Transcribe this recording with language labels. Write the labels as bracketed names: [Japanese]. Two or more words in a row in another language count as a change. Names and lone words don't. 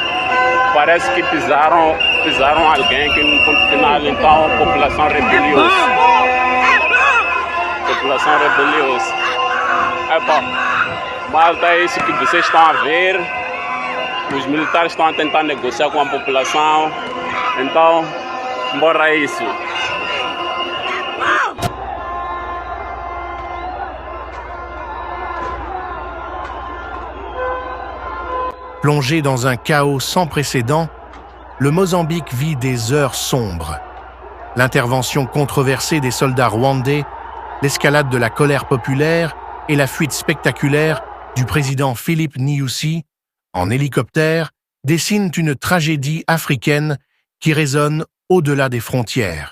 [Portuguese] Parece que pisaram alguém que no ponto final, então a população rebeliou-se. Malta, é isso que vocês estão a ver. Os militares estão a tentar negociar com a população. Então, bora isso. [French] Plongé dans un chaos sans précédent, le Mozambique vit des heures sombres. L'intervention controversée des soldats rwandais, l'escalade de la colère populaire et la fuite spectaculaire du président Philip Nyusi en hélicoptère dessinent une tragédie africaine qui résonne au-delà des frontières.